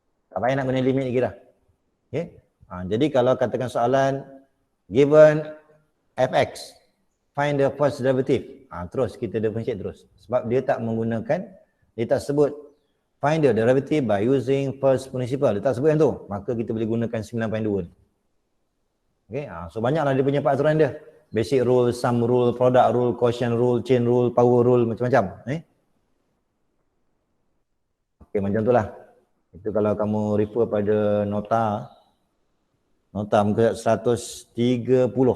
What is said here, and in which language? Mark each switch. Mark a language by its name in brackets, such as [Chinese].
[Malay] Tak payah nak guna limit lagi dah. Okay? Jadi kalau katakan soalan [English] given fx, find the first derivative. [Malay] Terus kita differentiate terus. Sebab dia tak menggunakan, dia tak sebut [English] find the derivative by using first principle. [Malay] Dia tak sebut yang tu. Maka kita boleh gunakan 9.2 ni. Okay? So banyaklah dia punya peraturan dia. [English] Basic rule, sum rule, product rule, quotient rule, chain rule, power rule, macam-macam. [Malay] Okay, macam tu lah. Itu kalau kamu refer pada nota muka 130.